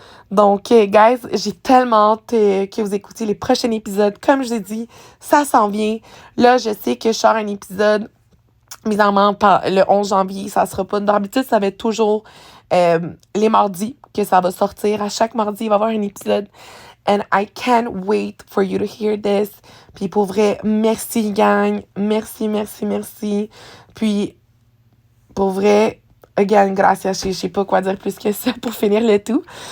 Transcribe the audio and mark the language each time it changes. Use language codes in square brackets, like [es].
[fr] Donc, guys, j'ai tellement hâte que vous écoutiez les prochains épisodes. Comme je l'ai dit, ça s'en vient. Là, je sais que je sors un épisode, bizarrement, le 11 janvier. Ça sera pas... D'habitude, ça va être toujours les mardis que ça va sortir. À chaque mardi, il va y avoir un épisode. [en] And I can't wait for you to hear this. [fr] Puis pour vrai, merci gang. Merci, merci, merci. Puis pour vrai, again, gracias. Je sais pas quoi dire plus que ça pour finir le tout.